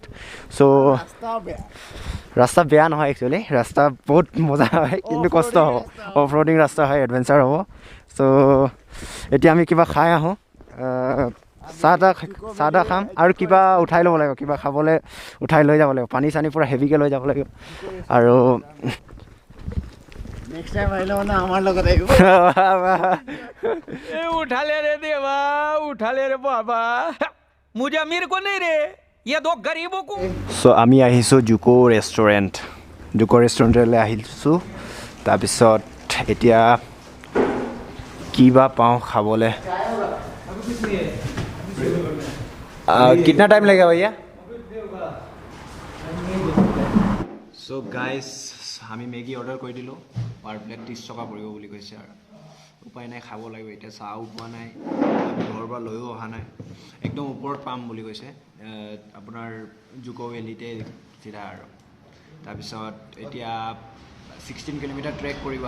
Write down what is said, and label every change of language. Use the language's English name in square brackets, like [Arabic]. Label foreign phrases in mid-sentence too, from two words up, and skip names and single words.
[Assamese] চ' ৰাস্তা বেয়া নহয় একচুৱেলি, ৰাস্তা বহুত মজা হয়, কিন্তু কষ্ট হ'ব। [English] off roading [Assamese] ৰাস্তা হয়, এডভেঞ্চাৰ হ'ব। চ' এতিয়া আমি কিবা খাই আহোঁ, চাহ তাহ খাম আৰু কিবা উঠাই ল'ব লাগিব, কিবা খাবলৈ উঠাই লৈ যাব লাগিব। পানী চানী পূৰা হেভিকৈ লৈ যাব লাগিব। আৰু [English] next time [Assamese] আহিলে না আমাৰ লগত আহিব। [Hindi] ए उठा ले रे देवा, उठा ले रे बाबा, मुझे अमीर को नहीं रे, ये दो गरीबों को। [Assamese] सो আমি আহিছোঁ জুকো ৰেষ্টুৰেণ্ট। জুকো ৰেষ্টুৰেণ্টলৈ আহিছোঁ। তাৰপিছত এতিয়া কিবা পাওঁ খাবলৈ। [Hindi] कितना टाइम लगेगा भैया? [English] so guys [Assamese] আমি মেগী অৰ্ডাৰ কৰি দিলোঁ। [English] per plate [Assamese] 30 টকা পৰিব বুলি কৈছে, আৰু উপায় নাই, খাব লাগিব। এতিয়া চাহো পোৱা নাই, আমি ঘৰৰ পৰা লৈও অহা নাই। একদম ওপৰত পাম বুলি কৈছে, আপোনাৰ জুকো ভেলিতে চিধা আৰু। তাৰপিছত এতিয়া 16 কিলোমিটাৰ ট্ৰেক কৰিব আছে।